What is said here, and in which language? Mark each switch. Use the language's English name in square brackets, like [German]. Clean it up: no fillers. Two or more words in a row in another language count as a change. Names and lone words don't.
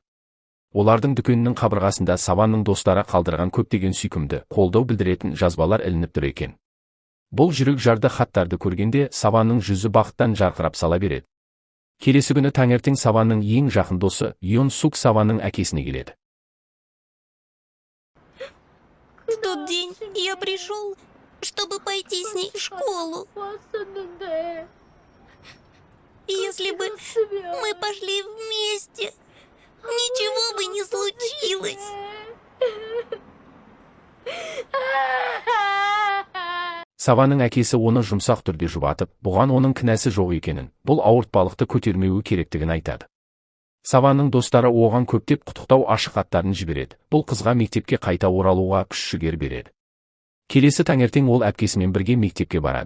[Kazakh] Олардың дүкенінің қабырғасында Саванның достары қалдырған көптеген сүйкімді, қолдау білдіретін жазбалар ілініп тұр екен. Бұл жүрек жарды хаттарды көргенде Саванның жүзі бақыттан жарқырап сала береді. Келесі күні таңертең Саванның ең жақын досы Йон Сук Саванның әкесіне келеді. [Russian] В тот день я пришел, чтобы пойти с ней в школу. Если бы мы пошли вместе, ничего бы не случилось. [Kazakh] Саванның әкесі оны жұмсақ түрде жұбатып, бұған оның кінәсі жоқ екенін, бұл ауыртпалықты көтермеуі керектігін айтады. Саванның достары оған көптеп құттықтау ашық хаттарын жібереді. Бұл қызға мектепке қайта оралуға күш-жігер береді. Келесі таңертең ол әпкесімен бірге мектепке барады.